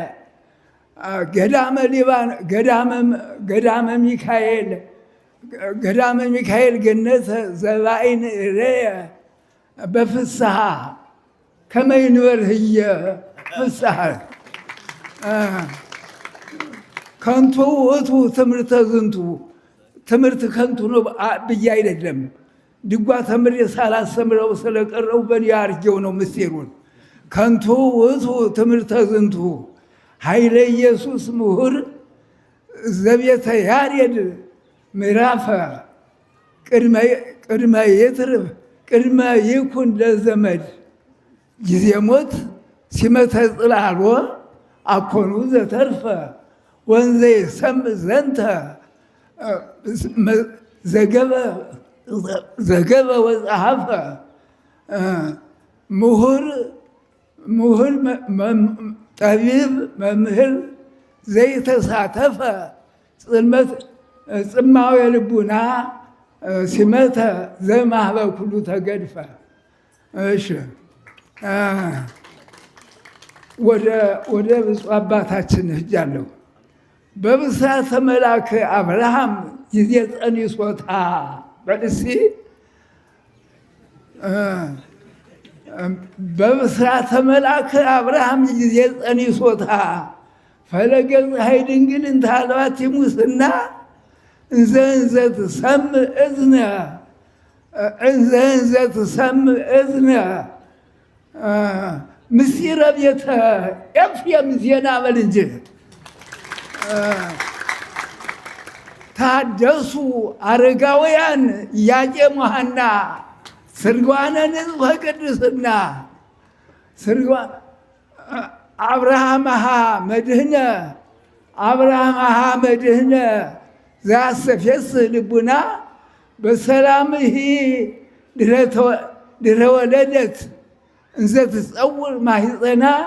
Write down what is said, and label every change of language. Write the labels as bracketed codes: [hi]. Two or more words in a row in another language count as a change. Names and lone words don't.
[gez] ገዳመ ሚካኤል ገነተ ዘባይን እረየ በፍስሐ ከመ ይንበር ህየ ፍስሐ ከንቱ ውእቱ ትምህርተ ዝንቱ [am] ትምህርት ከንቱ ነው ብዬ አይደለም። ድጓ ተምሬ ሳላስተምረው ስለቀረው በኔ አድርጌው ነው ምስጢሩን። [gez] ከንቱ ውእቱ ትምህርተ ዝንቱ ኃይለ ኢየሱስ ምሁር ዘቤተ ያሬድ ምዕራፈ ቅድመ ይኩን ለዘመድ ጊዜ ሞት ሲመተ ጽላሎ አኮኑ ዘተርፈ ወንዘ ይሰምዕ ዘንተ ዘገበ ወጸሐፈ ምሁር ጠቢብ መምህር ዘይተሳተፈ ጽማዌ ልቡና ሲመተ ዘማህበ ኩሉ ተገድፈ። እሺ [am] ወደ ብፁዕ አባታችን ሄጃለሁ። [gez] በብስራተ መልአክ አብርሃም ጊዜ ጸኒሶታ በልሲ በብስራተ መልአክ አብርሃም ጊዜ ጸኒሶታ ፈለገ ፀሐይ ድንግል እንተ አልባቲ ሙስና እንዘ ትሰምዕ እዝነ ምስጢረ ቤተ ኤፍሬም ዜና [am] በል እንጂ [gez] ታደሱ አረጋውያን ኢያቄም ወሐና ስርጓነ ንጽሐ ቅድስና አብርሃምሃ መድህነ አብርሃምሃ መድህነ ዘያስተፌስህ ልቡና በሰላምሂ ድህረ ወለደት እንዘ ትጸውር ማኅፀና